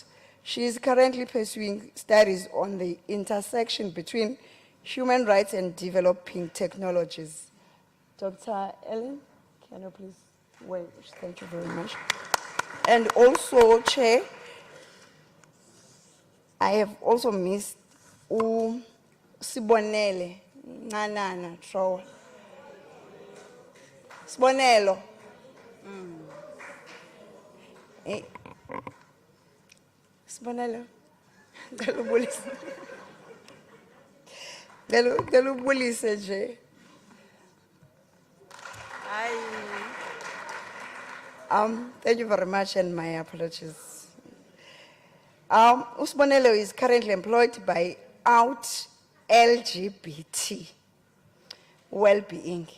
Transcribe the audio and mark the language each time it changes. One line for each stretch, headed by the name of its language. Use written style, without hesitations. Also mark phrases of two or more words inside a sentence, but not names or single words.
English: She is currently pursuing studies on the intersection between human rights and developing technologies. Dr. Ellen, can you please wait? Thank you very much. And also, Chair, I have also missed Sibonele, Nanana, Trowa. Sibonelo. Sibonelo.
Zulu: Galubulise nje.
English: Thank you very much, and my apologies. Usbonelo is currently employed by Out LGBT Well-being.